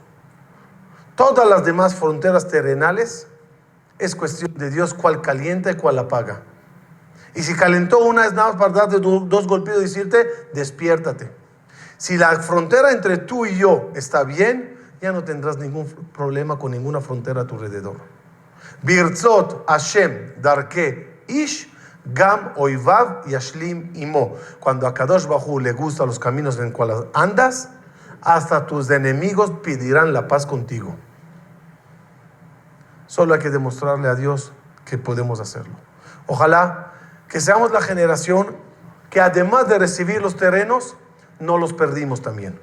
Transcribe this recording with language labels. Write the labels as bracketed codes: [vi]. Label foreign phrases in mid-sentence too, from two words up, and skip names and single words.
[es] Todas las demás fronteras terrenales es cuestión de Dios cuál calienta y cuál apaga. Y si calentó una es nada más para darte dos golpes y decirte, despiértate. Si la frontera entre tú y yo está bien, ya no tendrás ningún problema con ninguna frontera a tu alrededor. [he] ברצות השם דרכי איש גם אויביו ישלים אתו. [es] Cuando a Kadosh Baruj Hu le gustan los caminos en cuales andas, hasta tus enemigos pedirán la paz contigo. Solo hay que demostrarle a Dios que podemos hacerlo. Ojalá que seamos la generación que además de recibir los terrenos, no los perdimos también.